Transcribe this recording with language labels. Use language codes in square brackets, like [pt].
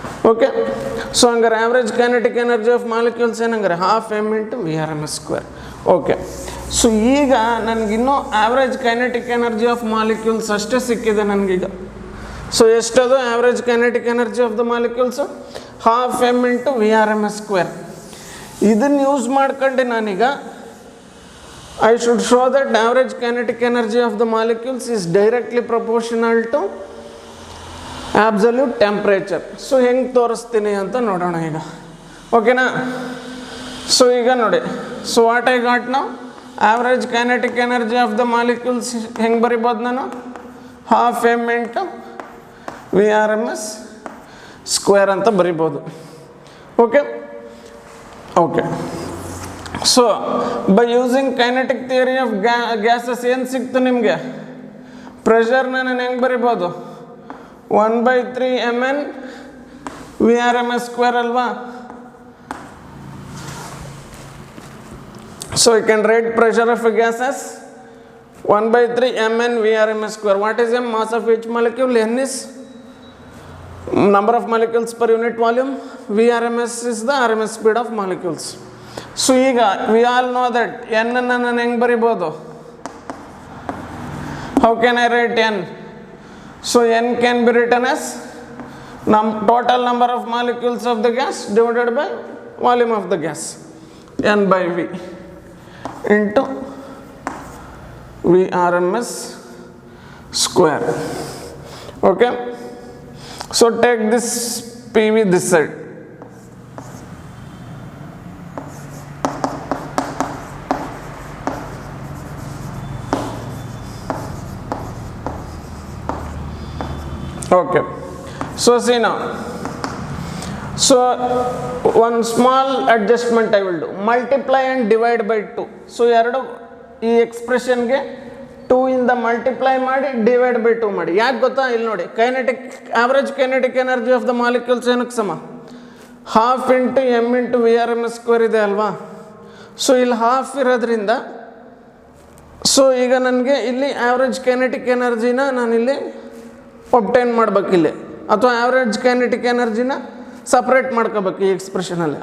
[kn] Okay, so ಹಂಗಾರೆ average kinetic energy of molecules ಏನಂಗಾರೆ? Half M into VRMS². Okay, so ಈಗ ನನಗಿನ್ನೂ average kinetic energy of molecules ಅಷ್ಟೇ ಸಿಕ್ಕಿದೆ ನನಗೀಗ. So ಎಷ್ಟದು average kinetic energy of the molecules? [en] Half m into v r m s square. [kn] ಇದನ್ನು use ಮಾಡ್ಕೊಂಡು ನಾನೀಗ [en] I should show that average kinetic energy of the molecules is directly proportional to absolute temperature. [kn] So ಹೆಂಗೆ ತೋರಿಸ್ತೀನಿ ಅಂತ ನೋಡೋಣ ಈಗ, ಓಕೆನಾ? So ಈಗ ನೋಡಿ, ಸೊ [en] what I got [kn] ನಾವು average kinetic energy of the molecules ಹೆಂಗೆ ಬರಿಬೋದು ನಾನು? Half M into we are M S square ಅಂತ ಬರಿಬೋದು. Okay okay. [en] so by using kinetic theory of gases [kn] ಏನು ಸಿಕ್ತು ನಿಮಗೆ? ಪ್ರೆಷರ್ನ ನಾನು ಹೆಂಗೆ ಬರಿಬೋದು? 1/3 mn we are M S square ಅಲ್ವಾ? [en] So you can write pressure of a gas as 1/3 mn v r m s square. What is m? Mass of each molecule. n is number of molecules per unit volume. VRMS is the RMS speed of molecules. [kn] So ಈಗ [en] we all know that [kn] N ಅನ್ನು ನಾನು ಹೆಂಗೆ ಬರಿಬೋದು? [en] How can I write n? So n can be written as total number of molecules of the gas divided by volume of the gas, n by V into v r m s square. Okay. So take this P V this side. Okay, so see now, so one small adjustment I will do, multiply and divide by 2. [kn] So ಎರಡು ಈ ಎಕ್ಸ್ಪ್ರೆಷನ್ಗೆ 2 ಇಂದ multiply ಮಾಡಿ divide by 2 ಮಾಡಿ. ಯಾಕೆ ಗೊತ್ತಾ? ಇಲ್ಲಿ ನೋಡಿ, kinetic average kinetic energy of the molecules ಏನಕ್ಕೆ ಸಮ? Half into M into we are M S square ಇದೆ ಅಲ್ವಾ? ಸೊ ಇಲ್ಲಿ ಹಾಫ್ ಇರೋದ್ರಿಂದ, ಸೊ ಈಗ ನನಗೆ ಇಲ್ಲಿ ಆವ್ರೇಜ್ ಕೈನೆಟಿಕ್ ಎನರ್ಜಿನ ನಾನಿಲ್ಲಿ ಒಬ್ಟೈನ್ ಮಾಡ್ಬೇಕಿಲ್ಲಿ, ಅಥವಾ ಆವ್ರೇಜ್ ಕೈನೆಟಿಕ್ ಎನರ್ಜಿನ ಸಪ್ರೇಟ್ ಮಾಡ್ಕೋಬೇಕು ಈ ಎಕ್ಸ್ಪ್ರೆಷನಲ್ಲಿ.